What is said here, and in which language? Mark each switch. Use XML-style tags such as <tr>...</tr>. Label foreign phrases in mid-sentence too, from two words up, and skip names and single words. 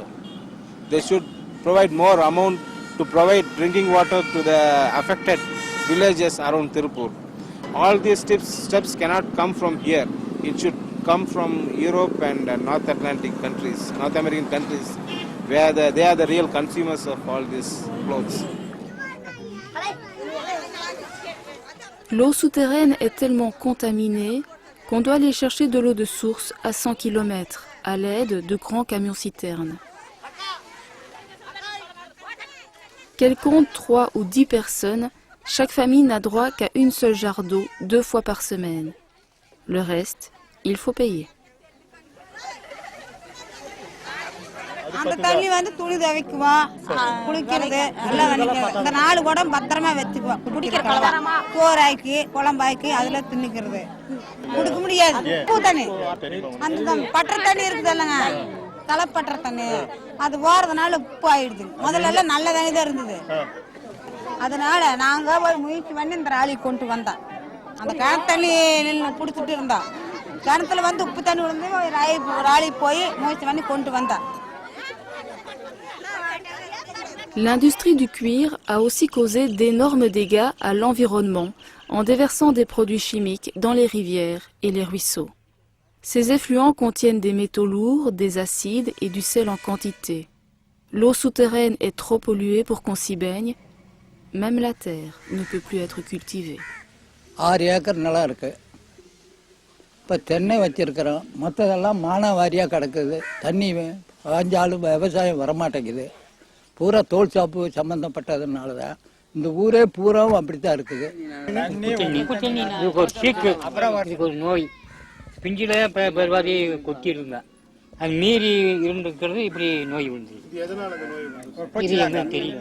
<en>They should provide more amount to provide drinking water to the affected villages around Tirupur. All these steps cannot come from here. It should come from Europe and North Atlantic countries, North American countries, where they are the real consumers of all these clothes.</en> <fr>L'eau souterraine est tellement contaminée qu'on doit aller chercher de l'eau de source à 100 km à l'aide de grands camions-citernes. Qu'elle compte 3 ou 10 personnes, chaque famille n'a droit qu'à une seule jarre d'eau 2 fois par semaine. Le reste, il faut payer.</fr> <ta>அந்த தண்ணி வந்து துணி துவைக்குவோம், குளிக்கிறது எல்லாம் பண்ணிக்குவோம். இந்த 4 குடம் பத்திரமா வச்சுக்குவோம். குடிக்கிற சோறாக்கி குழம்பாக்கி அதில் தின்னுக்கிறது. குடிக்க முடியாது. உப்பு தண்ணி, அந்த பட்டற தண்ணி இருக்குது இல்லைங்க, தலைப்பட்டற தண்ணி, அது போகிறதுனால உப்பு ஆயிடுது. முதல்ல எல்லாம் நல்ல தண்ணி தான் இருந்தது. அதனால நாங்கள் போய் முயற்சி பண்ணி இந்த ராலி கொண்டு வந்தோம். அந்த கிணத்து தண்ணி பிடிச்சிட்டு இருந்தோம். கிணத்துல வந்து உப்பு தண்ணி விழுந்து ராலி போய் முயற்சி பண்ணி கொண்டு வந்தோம்.</ta> <fr>L'industrie du cuir a aussi causé d'énormes dégâts à l'environnement en déversant des produits chimiques dans les rivières et les ruisseaux. Ces effluents contiennent des métaux lourds, des acides et du sel en quantité. L'eau souterraine est trop polluée pour qu'on s'y baigne. Même la terre ne peut plus être cultivée.</fr> <ta>6 ஏக்கர் நிலம் இருக்கு. இப்போ தென்னை வச்சிருக்கிறோம். மற்றதெல்லாம் மானாவாரியாக கிடக்குது. தண்ணி வாஞ்சாலும் விவசாயம் வரமாட்டேங்குது. பூரா தோல் சாப்பு சம்பந்தப்பட்டதுனால தான் இந்த ஊரே பூராவும் அப்படித்தான் இருக்குது. இதுக்கு ஒரு சீக்கு, அப்புறம் இதுக்கு ஒரு நோய் பிஞ்சில பெருவாதி கொட்டி இருந்தா அது மீறி இருந்துக்கிறது இப்படி நோய் வந்து இது என்ன தெரியும்.</ta>